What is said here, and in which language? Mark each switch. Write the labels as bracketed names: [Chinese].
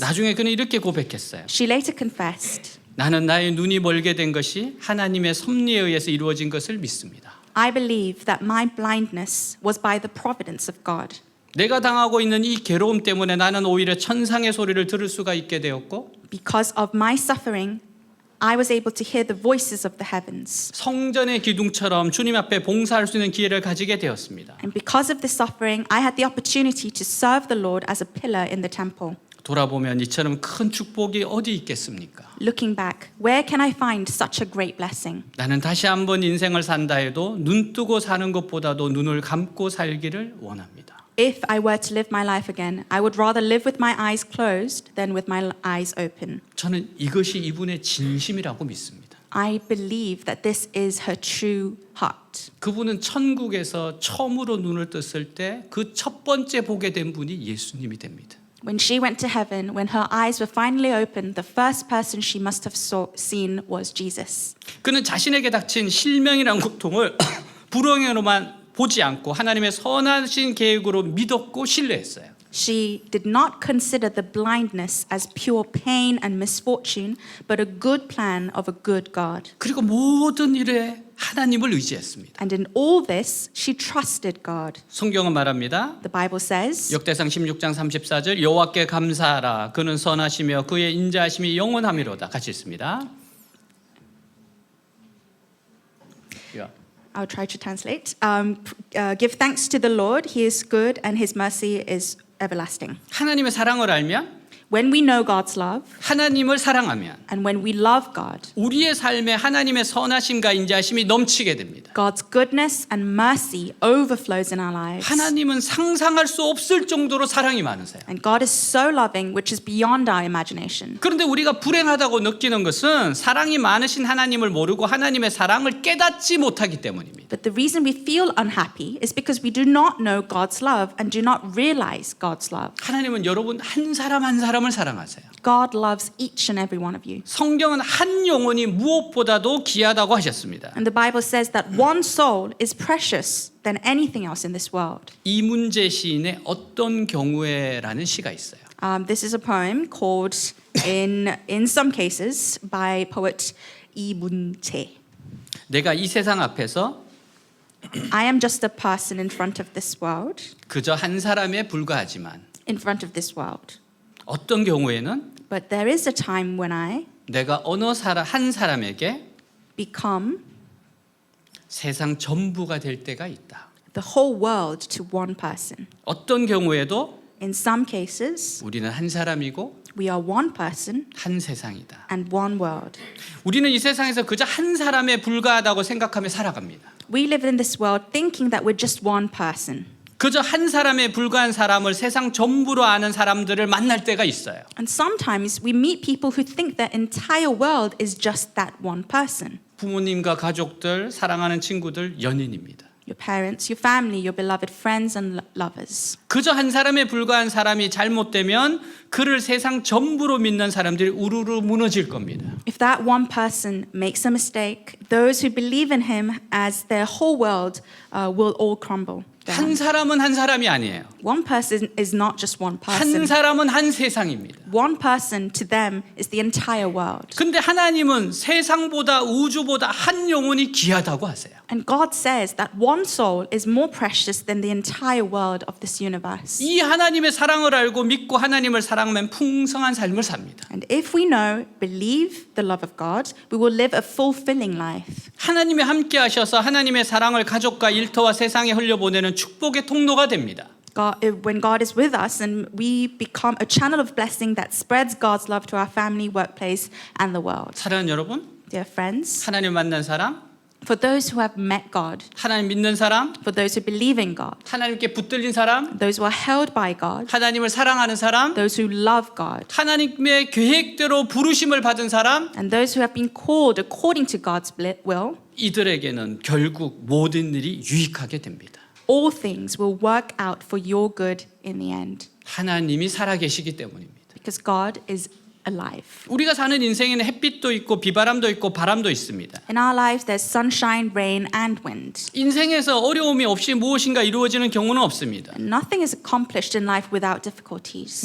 [Korean] 나중에 그는 이렇게 고백했어요. [English] She later confessed, [Korean] 나는 나의 눈이 멀게 된 것이 하나님의 섭리에 의해서 이루어진 것을 믿습니다. [English] I believe that my blindness was by the providence of God. [Korean] 내가 당하고 있는 이 괴로움 때문에 나는 오히려 천상의 소리를 들을 수가 있게 되었고 [English] Because of my suffering, I was able to hear the voices of the heavens. [Korean] 성전의 기둥처럼 주님 앞에 봉사할 수 있는 기회를 가지게 되었습니다. [English] And because of this suffering, I had the opportunity to serve the Lord as a pillar in the temple. [Korean] 돌아보면 이처럼 큰 축복이 어디 있겠습니까? [English] Looking back, where can I find such a great blessing? [Korean] 나는 다시 한번 인생을 산다 해도 눈 뜨고 사는 것보다도 눈을 감고 살기를 원합니다. [English] If I were to live my life again, I would rather live with my eyes closed than with my eyes open. [Korean] 저는 이것이 이분의 진심이라고 믿습니다. [English] I believe that this is her true heart. [Korean] 그분은 천국에서 처음으로 눈을 떴을 때 그 첫 번째 보게 된 분이 예수님이 됩니다. [English] When she went to heaven, when her eyes were finally opened, the first person she must have seen was Jesus. [Korean] 그는 자신에게 닥친 실명이란 고통을 불행으로만 보지 않고 하나님의 선하신 계획으로 믿었고 신뢰했어요. [English] She did not consider the blindness as pure pain and misfortune, but a good plan of a good God. [Korean] 그리고 모든 일에 하나님을 의지했습니다. [English] And in all this, she trusted God. [Korean] 성경은 말합니다. [English] The Bible says, [Korean] 역대상 16장 34절 여호와께 감사하라 그는 선하시며 그의 인자하심이 영원하미로다. 같이 읽습니다. [English] I'll try to translate. Give thanks to the Lord, He is good and His mercy is everlasting. [Korean] 하나님의 사랑을 알면 [English] When we know God's love [Korean] 하나님을 사랑하면 [English] and when we love God, [Korean] 우리의 삶에 하나님의 선하심과 인자하심이 넘치게 됩니다. [English] God's goodness and mercy overflows in our lives. [Korean] 하나님은 상상할 수 없을 정도로 사랑이 많으세요. [English] And God is so loving, which is beyond our imagination. [Korean] 그런데 우리가 불행하다고 느끼는 것은 사랑이 많으신 하나님을 모르고 하나님의 사랑을 깨닫지 못하기 때문입니다. [English] But the reason we feel unhappy is because we do not know God's love and do not realize God's love. [Korean] 하나님은 여러분 한 사람 한 사람을 사랑하세요. [English] God loves each and every one of you. [Korean] 성경은 한 영혼이 무엇보다도 귀하다고 하셨습니다. [English] And the Bible says that one soul is precious than anything else in this world. [Korean] 이문재 시인의 어떤 경우에라는 시가 있어요. [English] This is a poem called in some cases by poet Lee Moon-jae. [Korean] 내가 이 세상 앞에서 [English] I am just a person in front of this world, [Korean] 그저 한 사람에 불과하지만 [English] in front of this world. [Korean] 어떤 경우에는 [English] But there is a time when I [Korean] 내가 어느 한 사람에게 [English] become [Korean] 세상 전부가 될 때가 있다. [English] the whole world to one person. [Korean] 어떤 경우에도 [English] In some cases, [Korean] 우리는 한 사람이고 [English] We are one person [Korean] 한 세상이다. [English] and one world. [Korean] 우리는 이 세상에서 그저 한 사람에 불과하다고 생각하며 살아갑니다. [English] We live in this world thinking that we're just one person. [Korean] 그저 한 사람에 불과한 사람을 세상 전부로 아는 사람들을 만날 때가 있어요. [English] And sometimes we meet people who think their entire world is just that one person. [Korean] 부모님과 가족들, 사랑하는 친구들, 연인입니다. [English] Your parents, your family, your beloved friends and lovers. [Korean] 그저 한 사람에 불과한 사람이 잘못되면 그를 세상 전부로 믿는 사람들이 우르르 무너질 겁니다. [English] If that one person makes a mistake, those who believe in him as their whole world will all crumble [Korean] 한 [English] down. [Korean] 사람은 한 사람이 아니에요. [English] One person is not just one [Korean] 한 [English] person. [Korean] 사람은 한 세상입니다. [English] One person to them is the entire world. [Korean] 근데 하나님은 세상보다 우주보다 한 영혼이 귀하다고 하세요. [English] And God says that one soul is more precious than the entire world of this universe. [Korean] 이 하나님의 사랑을 알고 믿고 하나님을 사랑하면 풍성한 삶을 삽니다. [English] And if we know, believe the love of God, we will live a fulfilling life. [Korean] 하나님이 함께 하셔서 하나님의 사랑을 가족과 일터와 세상에 흘려보내는 축복의 통로가 됩니다. [English] When God is with us, and we become a channel of blessing that spreads God's love to our family, workplace, and the world. [Korean] 사랑하는 여러분, [English] Dear friends, [Korean] 하나님 만난 사람, [English] for those who have met God, [Korean] 하나님 믿는 사람, [English] for those who believe in God, [Korean] 하나님께 붙들린 사람, [English] those who are held by God, [Korean] 하나님을 사랑하는 사람, [English] those who love God, [Korean] 하나님의 계획대로 부르심을 받은 사람, [English] and those who have been called according to God's will, [Korean] 이들에게는 결국 모든 일이 유익하게 됩니다. [English] all things will work out for your good in the end, [Korean] 하나님이 살아계시기 때문입니다. [English] because God is alive. [Korean] 우리가 사는 인생에는 햇빛도 있고 비바람도 있고 바람도 있습니다. [English] In our lives, there's sunshine, rain, and wind. [Korean] 인생에서 어려움이 없이 무엇인가 이루어지는 경우는 없습니다. [English] And nothing is accomplished in life without difficulties.